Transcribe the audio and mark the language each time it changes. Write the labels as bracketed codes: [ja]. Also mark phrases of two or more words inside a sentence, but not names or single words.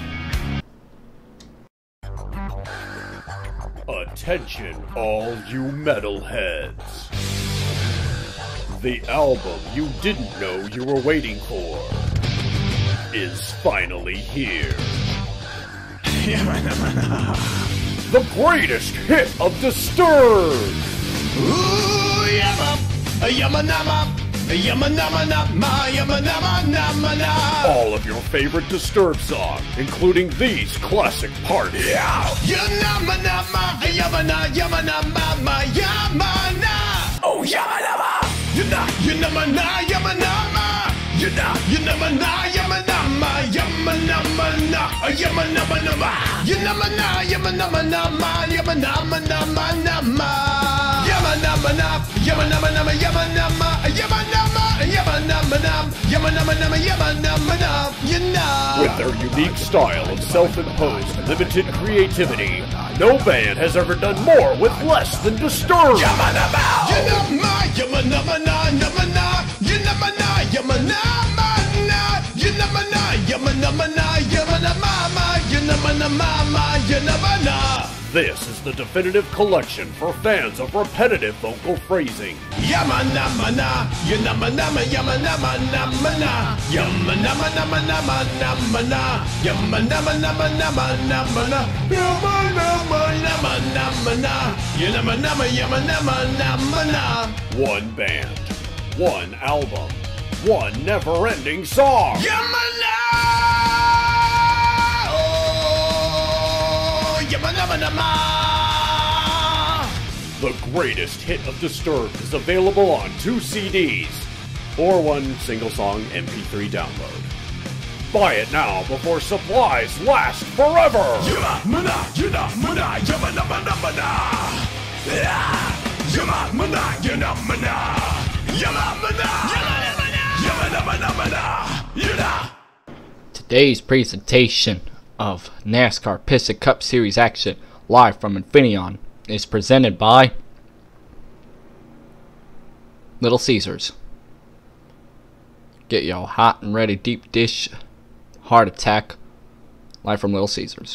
[en] Attention, all you metalheads. The album you didn't know you were waiting for is finally here. The greatest hit of Disturbed. Ooh, yama-nama, yama-nama-nama. All of your favorite Disturbed songs, including these classic parts. Yama-nama, yama-nama, yama-na. Oh, yama-nama. Yama-na, yama-nama. Yama-na, yama-nama, yama-nama-na. Yama-nama-nama. Yama-na, yama-nama-nama, yama-nama-nama-nama. Yama-nama-na, yama-nama-nama, yama-nama, yama-nama, yama-nama-nam, yama-nama-nama, yama-nama-na. With their unique style of self-imposed limited creativity, no band has ever done more with less than Disturbed. Yama-nama, yama-nama-na, yama-na, yama-na, yama-nama-na, yama-na, yama-nama-na, yama-nama-ma, yama-nama-ma, yama-na. This is the definitive collection for fans of repetitive vocal phrasing. Yama-nama-na, yama-nama, yama-nama-nama-na, yama-nama-nama-nama-nama-na, yama-nama-nama-nama-nama-na, yama-nama-nama-nama-na, yama-nama-yama-nama-nama-na. One band, one album, one never-ending song. Yama-na! Oh, yama-nama-nama! The greatest hit of Disturbed is available on 2 CDs or one single song MP3 download. Buy it now before supplies last forever! Yama-mana, yama-mana, yama-nama-nama-na. Yama-mana, yama-mana, yama-mana, yama-nama-nama-na. Yama. Today's presentation of NASCAR Piston Cup Series action live from Infineon is presented by Little Caesars. Get y'all hot and ready deep dish heart attack live from Little Caesars.